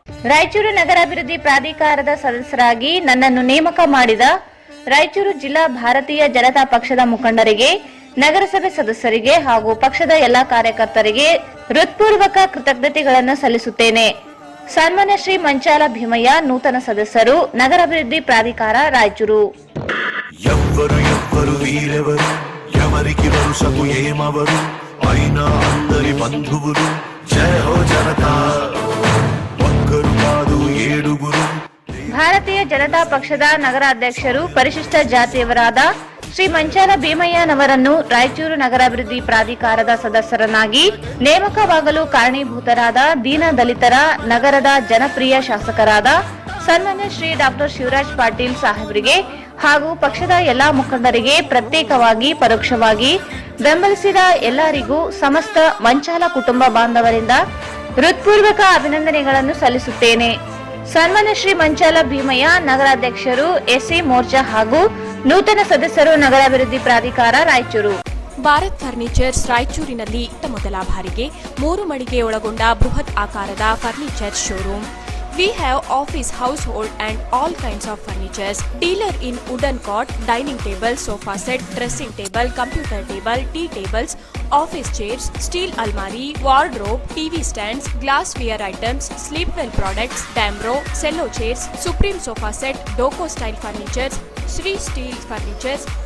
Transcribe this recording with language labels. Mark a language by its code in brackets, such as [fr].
[kn] ರಾಯಚೂರು ನಗರಾಭಿವೃದ್ಧಿ ಪ್ರಾಧಿಕಾರದ ಸದಸ್ಯರಾಗಿ ನನ್ನನ್ನು ನೇಮಕ ಮಾಡಿದ ರಾಯಚೂರು ಜಿಲ್ಲಾ ಭಾರತೀಯ ಜನತಾ ಪಕ್ಷದ ಮುಖಂಡರಿಗೆ, ನಗರಸಭೆ ಸದಸ್ಯರಿಗೆ ಹಾಗೂ ಪಕ್ಷದ ಎಲ್ಲಾ ಕಾರ್ಯಕರ್ತರಿಗೆ ಹೃತ್ಪೂರ್ವಕ ಕೃತಜ್ಞತೆಗಳನ್ನು ಸಲ್ಲಿಸುತ್ತೇನೆ. ಸನ್ಮಾನ್ಯ ಶ್ರೀ ಮಂಚಾಲ ಭೀಮಯ್ಯ, ನೂತನ ಸದಸ್ಯರು, ನಗರಾಭಿವೃದ್ಧಿ ಪ್ರಾಧಿಕಾರ, ರಾಯಚೂರು. [te] ಎವ್ವರು ವೀರವರು, ఎవరికి వరుసకు ఏమవరు, అయినా అందరి బంధువులు. జయ హో జనతా, ఒక్కరు కాదు ఏడుగురు. [kn] ಭಾರತೀಯ ಜನತಾ ಪಕ್ಷದ ನಗರಾಧ್ಯಕ್ಷರು, ಪರಿಶಿಷ್ಟ ಜಾತಿಯವರಾದ ಶ್ರೀ ಮಂಚಾಲ ಭೀಮಯ್ಯನವರನ್ನು ರಾಯಚೂರು ನಗರಾಭಿವೃದ್ಧಿ ಪ್ರಾಧಿಕಾರದ ಸದಸ್ಯರನ್ನಾಗಿ ನೇಮಕವಾಗಲು ಕಾರಣೀಭೂತರಾದ ದೀನ ದಲಿತರ ನಗರದ ಜನಪ್ರಿಯ ಶಾಸಕರಾದ ಸನ್ಮಾನ್ಯ ಶ್ರೀ ಡಾಕ್ಟರ್ ಶಿವರಾಜ್ ಪಾಟೀಲ್ ಸಾಹೇಬರಿಗೆ ಹಾಗೂ ಪಕ್ಷದ ಎಲ್ಲಾ ಮುಖಂಡರಿಗೆ ಪ್ರತ್ಯೇಕವಾಗಿ ಪರೋಕ್ಷವಾಗಿ ಬೆಂಬಲಿಸಿದ ಎಲ್ಲರಿಗೂ ಸಮಸ್ತ ಮಂಚಾಲ ಕುಟುಂಬ ಬಾಂಧವರಿಂದ ಹೃತ್ಪೂರ್ವಕ ಅಭಿನಂದನೆಗಳನ್ನು ಸಲ್ಲಿಸುತ್ತೇನೆ. ಸನ್ಮಾನ್ಯ ಶ್ರೀ ಮಂಚಾಲ ಭೀಮಯ್ಯ, ನಗರಾಧ್ಯಕ್ಷರು, ಎಸ್ಸಿ ಮೋರ್ಚಾ ಹಾಗೂ ನೂತನ ಸದಸ್ಯರು, ನಗರಾಭಿವೃದ್ಧಿ ಪ್ರಾಧಿಕಾರ, ರಾಯಚೂರು. ಭಾರತ್ ಫರ್ನಿಚರ್ಸ್ ರಾಯಚೂರಿನಲ್ಲಿ ಮೊದಲ ಬಾರಿಗೆ 3 ಮಳಿಗೆ ಒಳಗೊಂಡ ಬೃಹತ್ ಆಕಾರದ furniture showroom. [en] We have office, household and all kinds of furnitures. Dealer in wooden cot, dining table, sofa set, dressing table, computer table, tea tables, office chairs, steel almari, wardrobe, TV stands, glassware items, sleepwell products, Damro, cello chairs, Supreme sofa set, Doco style furnitures, Sri Steel furnitures.